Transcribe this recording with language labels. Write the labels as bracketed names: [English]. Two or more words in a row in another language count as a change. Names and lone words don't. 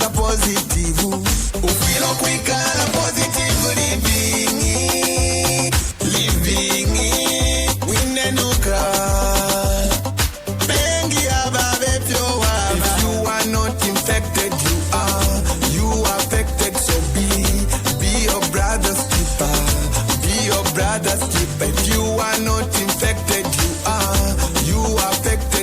[Bemba] positive. Ufilo kwikala [English] positive living [Bemba] winenuka. Bengi ababe fyowa. [English] If you are not infected, you affected. So be your brother's keeper. Be your brother's keeper. If you are not infected, you affected.